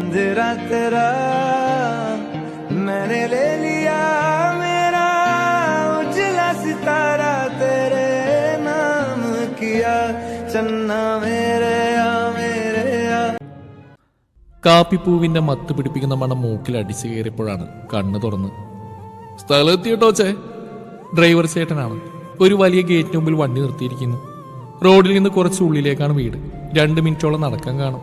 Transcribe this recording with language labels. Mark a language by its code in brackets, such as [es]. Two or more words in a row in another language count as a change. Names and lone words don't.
[hi] अंधेरा तेरा मैंने ले लिया मेरा उजला सितारा तेरे नाम किया चन्ना मेरे [ml] കാപ്പിപ്പൂവിന്റെ മത്ത് പിടിപ്പിക്കുന്ന മണം മൂക്കിൽ അടിച്ചു കയറിയപ്പോഴാണ് കണ്ണ് തുറന്ന്. സ്ഥലത്തിട്ടോ ചേ. ഡ്രൈവർ ചേട്ടനാണ്. ഒരു വലിയ ഗേറ്റിന് മുമ്പിൽ വണ്ടി നിർത്തിയിരിക്കുന്നു. റോഡിൽ നിന്ന് കുറച്ച് ഉള്ളിലേക്കാണ് വീട്. 2 മിനിറ്റോളം നടക്കാൻ കാണും.